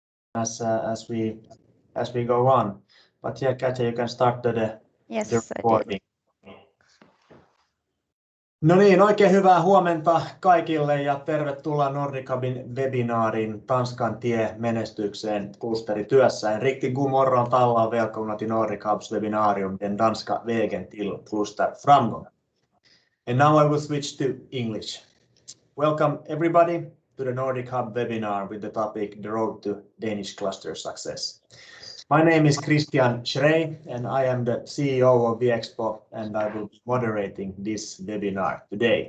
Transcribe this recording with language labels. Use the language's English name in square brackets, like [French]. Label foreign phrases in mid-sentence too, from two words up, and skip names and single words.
[English] as we go on. But yeah, Katja, you can start the recording. [Finnish] No niin, oikein hyvää huomenta kaikille ja tervetuloa Nordic Hubin webinaarin Tanskan tie menestykseen klusterityössä. [Swedish] En riktigt god morgon till alla och välkomna till Nordic Hubs webbinarium Den danska vägen till klusterframgång. [English] And now I will switch to English. Welcome everybody to the Nordic Hub webinar with the topic The Road to Danish Cluster Success. My name is Christian Schrey and I am the CEO of Viexpo and I will be moderating this webinar today.